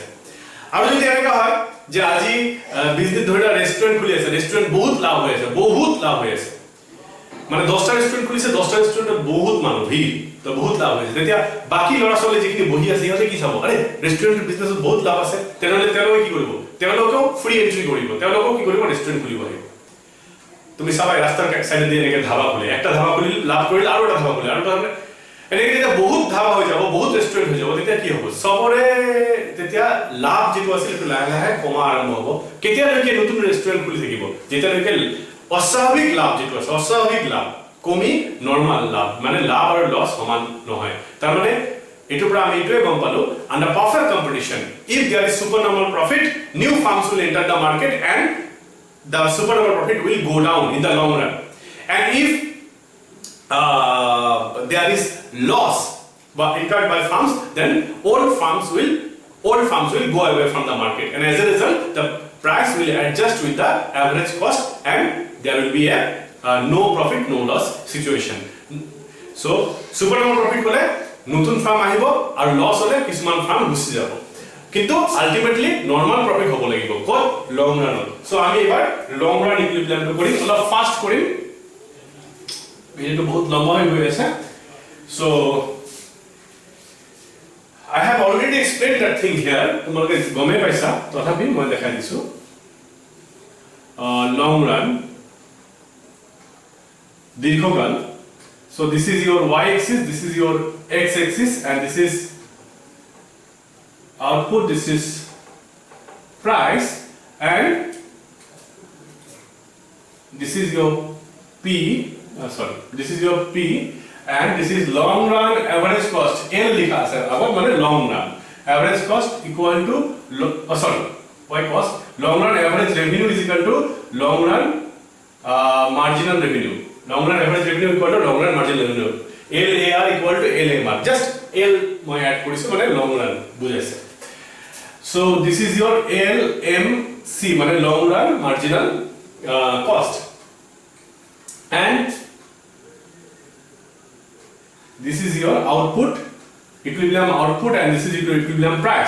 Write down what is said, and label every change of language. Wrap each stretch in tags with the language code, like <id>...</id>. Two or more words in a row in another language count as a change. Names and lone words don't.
<as>আৰু যদি এনেকুৱা হয় যে আজি বিজনেছ ধৰি লোৱা ৰেষ্টুৰেণ্ট খুলি আছে, ৰেষ্টুৰেণ্ট বহুত লাভ হৈ আছে, বহুত লাভ হৈ আছে, মানে 10টা ৰেষ্টুৰেণ্ট খুলিছে, 10টা ৰেষ্টুৰেণ্টত বহুত মানুহ ভিৰ, তো বহুত লাভ হৈছে। তেতিয়া বাকি ল'ৰা ছোৱালী যিখিনি বহি আছে সিহঁতে কি চাব, আৰে</as> <en>restaurant business</en> <as>বহুত লাভ আছে, তেনেহ'লে তেওঁলোকে কি কৰিব, তেওঁলোকেও</as> <en>free entry</en> <as>কৰিব, তেওঁলোকেও কি কৰিব, ৰেষ্টুৰেণ্ট খুলিব লাগিব। তুমি চাবা ৰাস্তাৰ চাইডে দিয়ে এনেকৈ ধাবা খুলে, একটা ধাবা খুলি লাভ কৰিলে আৰু এটা ধাবা খুলে, আৰু তাৰমানে এনেকৈ যেতিয়া বহুত ধাবা হৈ যাব, বহুত ৰেষ্টুৰেণ্ট হৈ যাব, তেতিয়া কি হ'ব, চবৰে তেতিয়া লাভ যিটো আছিল সেইটো লাহে লাহে কমা আৰম্ভ হ'ব। কেতিয়ালৈকে নতুন ৰেষ্টুৰেণ্ট খুলি থাকিব, যেতিয়ালৈকে অস্বাভাৱিক লাভ যিটো আছে, অস্বাভাৱিক লাভ কমি নৰ্মাল লাভ, মানে লাভ আৰু লছ সমান নহয়। তাৰমানে এইটোৰ পৰা আমি এইটোৱে গম পালো,</as> <en>under perfect competition, if there is super normal profit, new firms will enter the market and the supernormal profit will go down in the long run. And if there is loss incurred by farms, then old farms will go away from the market, and as a result the price will adjust with the average cost, and there will be a no profit no loss situation.</en> <as>So</as> <en>supernormal profit</en> <as>হ'লে নতুন ফাৰ্ম আহিব আৰু লছ হ'লে কিছুমান ফাৰ্ম গুচি যাব, কিন্তু আলটিমেটলি</as> <en>normal profit</en> <as>হ'ব লাগিব ক'ত,</as> <en>long run.</en> <as>সো আমি এবাৰ</as> <en>long run equilibrium</en> <as>কৰিম, অলপ ফাষ্ট কৰিম, ভিডিঅ'টো বহুত লম্বা হৈ গৈ আছে।</as> <en>so I have already explain that thing here,</en> <as>তোমালোকে গমেই পাইছা, তথাপি মই দেখাই দিছোঁ।</as> <en>long run, দীৰ্ঘকাল। so this is your y axis, this is your x axis, and this is output, this is price, and this is your P, this is your P, and this is long run average cost,</en> <as>L লিখা আছে আবাৰ মানে</as> <en>long run average cost equal to why cost, long run average revenue is equal to long run marginal revenue, long run average revenue equal to long run marginal revenue, LAR equal to LMR, just L</en> <as>মই add কৰিছো মানে</as> <en>long run বুজাইছে। So this is your LMC, মানে long run marginal cost, and this is your output, equilibrium output, and this is equilibrium price.</en>